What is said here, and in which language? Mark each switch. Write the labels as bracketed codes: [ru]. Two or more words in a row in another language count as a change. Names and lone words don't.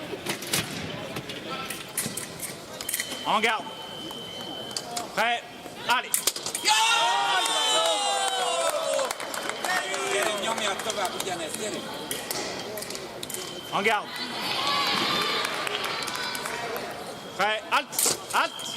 [fr] En garde. Prêt. Allez. [hu] Gyerünk, nyomjad tovább ugyanezt, gyerünk. [fr] En garde. Prêt. Halt. Halt.